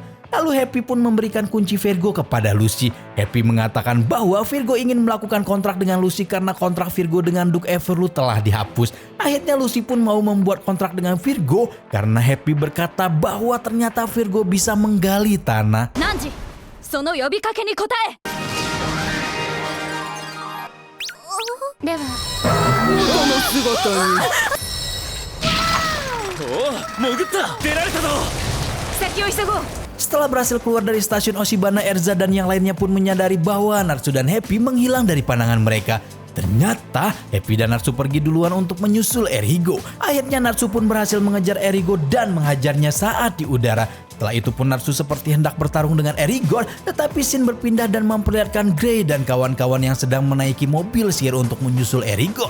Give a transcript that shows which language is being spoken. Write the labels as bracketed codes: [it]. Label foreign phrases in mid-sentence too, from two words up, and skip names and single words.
[id] Lalu Happy pun memberikan kunci Virgo kepada Lucy. Happy mengatakan bahwa Virgo ingin melakukan kontrak dengan Lucy karena kontrak Virgo dengan Duke Everlu telah dihapus. Akhirnya Lucy pun mau membuat kontrak dengan Virgo karena Happy berkata bahwa ternyata Virgo bisa menggali tanah. [ja] 汝、その呼びかけに応え. ではおお、潜った。出られたぞ。先を急ごう。 [id] Setelah berhasil keluar dari stasiun Oshibana, Erza dan yang lainnya pun menyadari bahwa Natsu dan Happy menghilang dari pandangan mereka. Ternyata Happy dan Natsu pergi duluan untuk menyusul Erigo. Akhirnya Natsu pun berhasil mengejar Erigo dan menghajarnya saat di udara. Setelah itu pun Natsu seperti hendak bertarung dengan Erigor, tetapi Shin berpindah dan memperlihatkan Gray dan kawan-kawan yang sedang menaiki mobil sihir untuk menyusul Erigor.